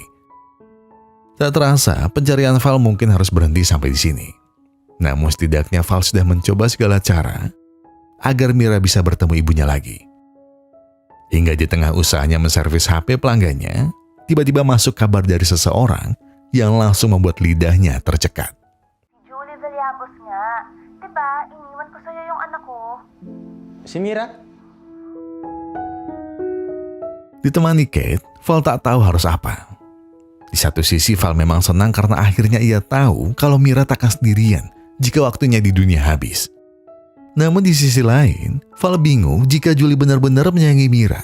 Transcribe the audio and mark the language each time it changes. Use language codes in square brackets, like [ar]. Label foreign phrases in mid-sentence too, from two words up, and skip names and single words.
[id] Tak terasa, pencarian Val mungkin harus berhenti sampai di sini. Namun setidaknya Val sudah mencoba segala cara agar Mira bisa bertemu ibunya lagi. Hingga di tengah usahanya menservis HP pelanggannya, tiba-tiba masuk kabar dari seseorang yang langsung membuat lidahnya tercekat. [tl] Julie Vallabos nga. Diba, iniwan ko sa'yo yung anak ko. Si Mira? [id] Ditemani Kate, Val tak tahu harus apa. Di satu sisi Val memang senang karena akhirnya ia tahu kalau Mira takkan sendirian jika waktunya di dunia habis. Namun di sisi lain, Val bingung jika Julie benar-benar menyayangi Mira.